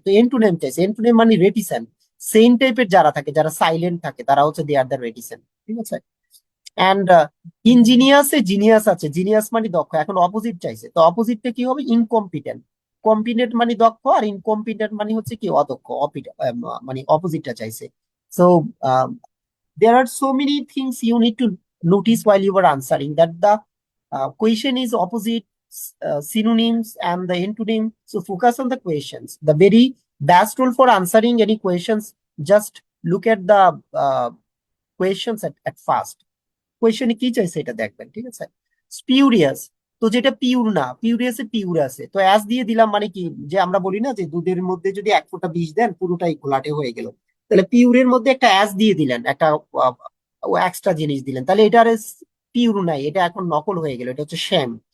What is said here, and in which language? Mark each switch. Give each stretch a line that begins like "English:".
Bangla: তো এন্টোনেম চাইছে, এন্টোনেম মানে রেটিসেন্ট, সেম টাইপের যারা থাকে, যারা সাইলেন্ট থাকে, তারা হচ্ছে দে আর দ্য রেটিসেন্ট, ঠিক আছে। অ্যান্ড ইঞ্জিনিয়াসে জিনিয়াস আছে, জিনিয়াস মানে দক্ষ। এখন অপোজিট চাইছে, তো অপোজিটটা কি হবে, ইনকম্পিটেন্ট। কম্পিটেন্ট মানে দক্ষ, আর ইনকম্পিটেন্ট মানে হচ্ছে কি অদক্ষ, মানে অপোজিটটা চাইছে।
English: So there are so many things you need to notice while you are answering, that the question is opposite, synonyms and the antonym. So focus on the questions. The very best tool for answering any questions, just look at the questions at first.
Bangla: কোয়েশ্চেনে কি চাইছে এটা দেখবেন, ঠিক আছে। স্পিউরিয়াস, তো যেটা pure না, পিউরিয়াসে pure আছে, তো অ্যাস দিয়ে দিলাম, মানে কি, যে আমরা বলি না যে দুধের মধ্যে যদি 1 ফোঁটা বিষ দেন পুরোটাই ঘোলাটে হয়ে গেল, তাহলে পিউরের মধ্যে একটা অ্যাস দিয়ে দিলেন, একটা এক্সট্রা জিনিস দিলেন, তাহলে এটা আর পিউর নাই, এটা এখন নকল হয়ে গেল, এটা হচ্ছে শ্যাম।